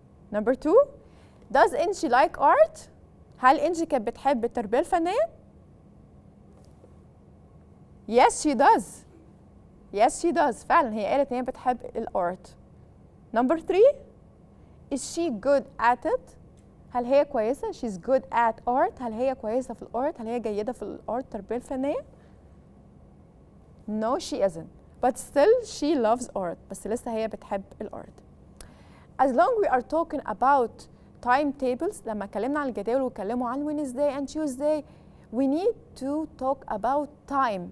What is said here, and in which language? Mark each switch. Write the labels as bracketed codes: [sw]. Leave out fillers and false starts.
[en] Number 2, does Angie like art؟ [ar] هل إنجي كانت بتحب التربية الفنية؟ [en] Yes she does. Yes she does. [ar] فعلا هي قالت إن هي بتحب الارت. [en] Number 3, is she good at it؟ [ar] هل هي كويسة؟ [en] She's good at art. [ar] هل هي كويسة في الارت؟ هل هي جيدة في الارت التربية الفنية؟ [en] No she isn't. But still she loves art. [ar] بس لسه هي بتحب الارت. [en] As long we are talking about timetables، [ar] لما اتكلمنا عن الجداول واتكلموا عن [en] Wednesday and Tuesday, we need to talk about time.